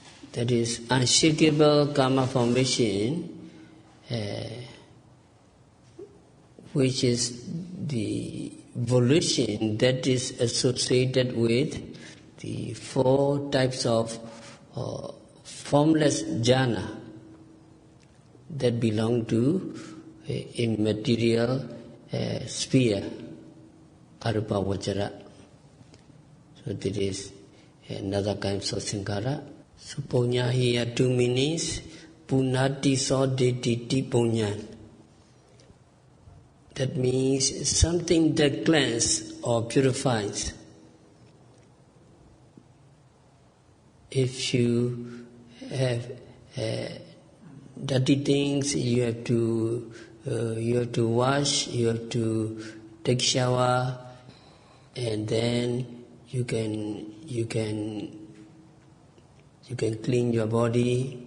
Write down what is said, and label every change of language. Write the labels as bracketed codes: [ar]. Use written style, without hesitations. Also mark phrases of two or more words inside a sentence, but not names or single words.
[en] that is unshakable karma formation, which is the volition that is associated with the 4 types of formless jhana that belong to immaterial sphere, [pi] arupa vajra. [en] So that is another kind of sankhara. So punya here 2 meanings. [pi] Punati sodeti punya. [en] That means something that cleanses or purifies. If you have dirty things, you have to wash, you have to take shower, and then you can clean your body.